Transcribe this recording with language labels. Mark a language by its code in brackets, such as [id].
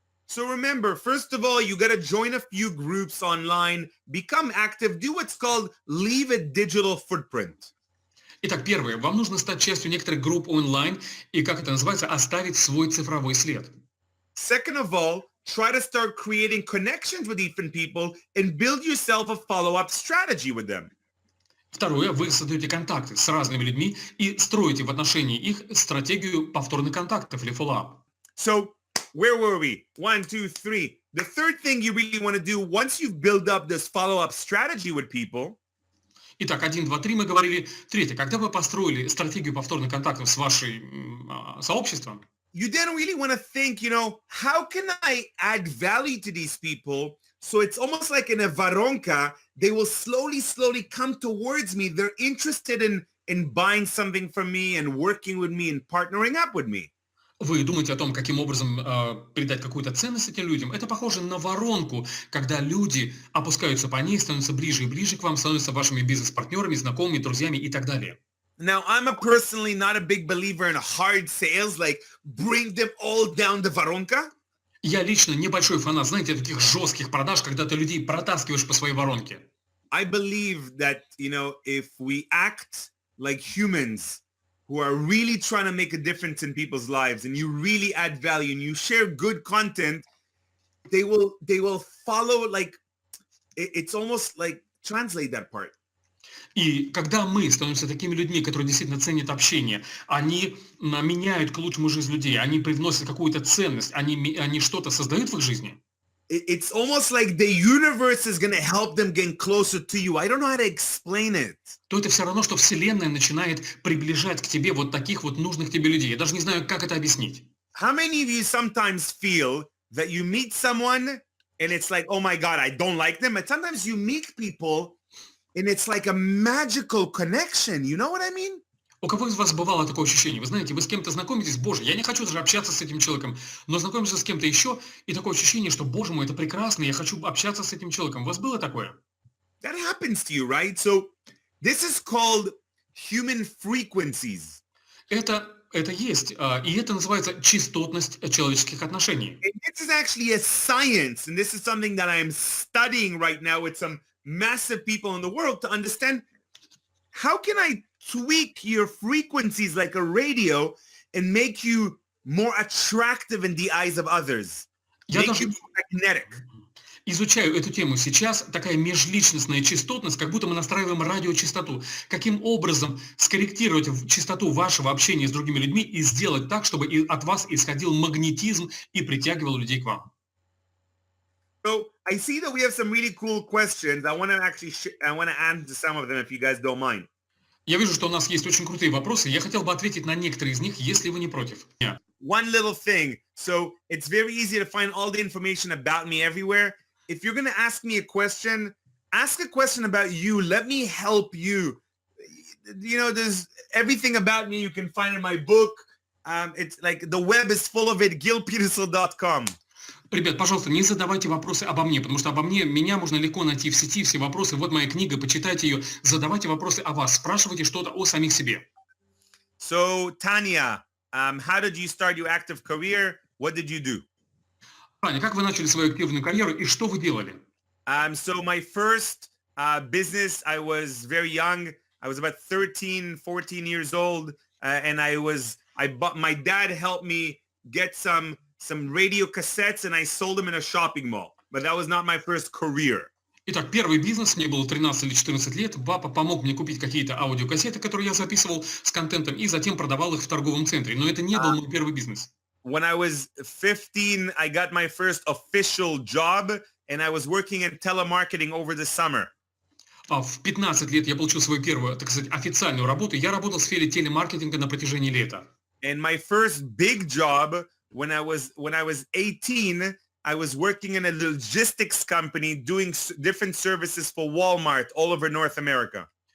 [en] So remember, first of all, you got to join a few groups online, become active, do what's called leave a digital footprint. [ru] Итак, первое. Вам нужно стать частью некоторых групп онлайн и, как это называется, оставить свой цифровой след. [en] Second of all, try to start creating connections with different people and build yourself a follow-up strategy with them. [ru] Второе. Вы создаете контакты с разными людьми и строите в отношении их стратегию повторных контактов или follow-up. [en] So where were we? 1, 2, 3. The third thing you really want to do once you've built up this follow-up strategy with people. [ru] Итак, 1, 2, 3 мы говорили. Третье. Когда вы построили стратегию повторных контактов с вашим сообществом, [en] you then really want to think, how can I add value to these people? So it's almost like in a воронка, they will slowly come towards me. They're interested in buying something from me and working with me and partnering up with me. [ru] вы думаете о том, каким образом придать какую-то ценность этим людям. Это похоже на воронку, когда люди опускаются по ней, становятся ближе и ближе к вам, становятся вашими бизнес-партнерами, знакомыми, друзьями и так далее. [en] Now, I'm personally not a big believer in hard sales, like bring them all down the воронка. [ru] Я лично небольшой фанат, знаете, таких жестких продаж, когда ты людей протаскиваешь по своей воронке. [en] I believe that, if we act like humans who are really trying to make a difference in people's lives and you really add value and you share good content, they will follow, like, it's almost like, translate that part. [ru] И когда мы становимся такими людьми, которые действительно ценят общение, они меняют к лучшему жизнь людей, они привносят какую-то ценность, они что-то создают в их жизни. [en] It's almost like the universe is going to help them get closer to you. I don't know how to explain it. [ru] То это все равно, что Вселенная начинает приближать к тебе вот таких вот нужных тебе людей. Я даже не знаю, как это объяснить. [en] How many of you sometimes feel that you meet someone and it's like, oh my God, I don't like them. And sometimes you meet people and it's like a magical connection. You know what I mean? [ru] У кого из вас бывало такое ощущение? Вы знаете, вы с кем-то знакомитесь, боже, я не хочу даже общаться с этим человеком, но знакомишься с кем-то еще, и такое ощущение, что, боже мой, это прекрасно, я хочу общаться с этим человеком. У вас было такое? [en] That happens to you, right? So this is called human frequencies. [ru] Это есть, и это называется частотность человеческих отношений. [en] And this is actually a science, and this is something that I'm studying right now with some massive people in the world to understand how can I tweak your frequencies like a radio and make you more attractive in the eyes of others. Make you more magnetic. [ru] Изучаю эту тему сейчас, такая межличностная частотность, как будто мы настраиваем радиочастоту. Каким образом скорректировать частоту вашего общения с другими людьми и сделать так, чтобы от вас исходил магнетизм и притягивал людей к вам? [en] So I see that we have some really cool questions. I want to answer some of them if you guys don't mind. [ru] Я вижу, что у нас есть очень крутые вопросы. Я хотел бы ответить на некоторые из них, если вы не против. [en] One little thing. So it's very easy to find all the information about me everywhere. If you're going to ask me a question about you. Let me help you. There's everything about me you can find in my book. It's like the web is full of it. GilPetersil.com. [ru] Ребят, пожалуйста, не задавайте вопросы обо мне, потому что меня можно легко найти в сети, все вопросы. Вот моя книга, почитайте ее. Задавайте вопросы о вас, спрашивайте что-то о самих себе. [en] So, Tanya, how did you start your active career? What did you do? [ru] Таня, как вы начали свою активную карьеру и что вы делали? [en] So my first business, I was very young. I was about 13, 14 years old. And my dad helped me get some radio cassettes and I sold them in a shopping mall. But that was not my first career. [ru] Итак, первый бизнес, мне было 13 или 14 лет, папа помог мне купить какие-то аудиокассеты, которые я записывал с контентом, и затем продавал их в торговом центре. Но это не был мой первый бизнес. [en] When I was 15, I got my first official job, and I was working in telemarketing over the summer. [ru] В 15 лет я получил свою первую, так сказать, официальную работу. Я работал в сфере телемаркетинга на протяжении лета. [en] And my first big job when I was 18, I was working in a logistics company doing different services for Walmart all over North America.